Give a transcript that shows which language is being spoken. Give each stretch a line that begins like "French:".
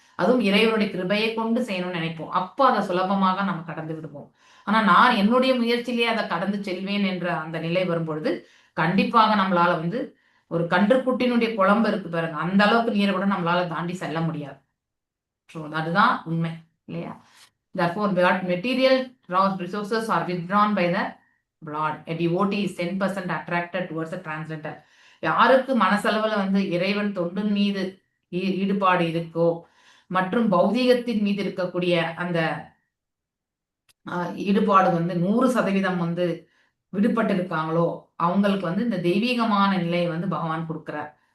Tamil: அதுவும் இறைவனுடைய கிருபையை கொண்டு செய்யணும்னு நினைப்போம். அப்போ அதை சுலபமாக நம்ம கடந்து விடுவோம். ஆனா நான் என்னுடைய முயற்சியிலேயே அதை கடந்து செல்வேன் என்ற அந்த நிலை வரும்பொழுது கண்டிப்பாக நம்மளால வந்து ஒரு கன்றுக்குட்டினுடைய குழம்பு இருக்கு பாருங்க, அந்த அளவுக்கு நீரை கூட நம்மளால தாண்டி செல்ல முடியாது. ஸோ அதுதான் உண்மை இல்லையா.
English: Therefore, material resources are withdrawn by the Lord. A devotee is 10% attracted towards the transcendental.
Tamil: யாருக்கு மனசளவுல வந்து இறைவன் தொண்டின் மீது ஈடுபாடு இருக்கோ மற்றும் பௌதீகத்தின் மீது இருக்கக்கூடிய அந்த ஈடுபாடு வந்து 100% வந்து விடுபட்டு இருக்காங்களோ அவங்களுக்கு வந்து இந்த தெய்வீகமான நிலையை வந்து பகவான் கொடுக்கிறார்.